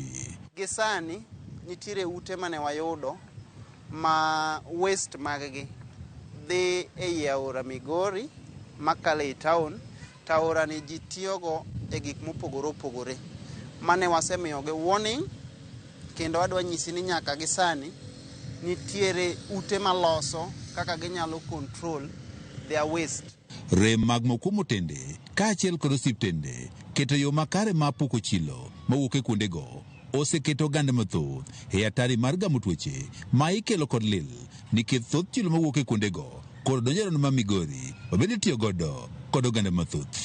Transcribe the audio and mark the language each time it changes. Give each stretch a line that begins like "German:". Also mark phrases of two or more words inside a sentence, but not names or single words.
Luo (Kenya and Tanzania): Gisani nitiere ute mane wayudo ma waste maggi dhi e aora Migori makale town. Taora ni ji tiyogo e gik mopogore opogore mane wasemiyogi warning, kendo adwa nyisi ni nyaka gisani nitiere ute maloso kaka ginyalo
English: control their waste.
Luo (Kenya and Tanzania): Rem mag mokumo tende kaachiel kod osiptende keto yo makare ma puko chilo mawuok e kuondego oseketo oganda mathoth e atari mar gamo tuoche ma ikelo kod lil nikech thoth chilo mawuok e kuondego kod donjero ma Migori obende tiyo godo kod oganda mathoth.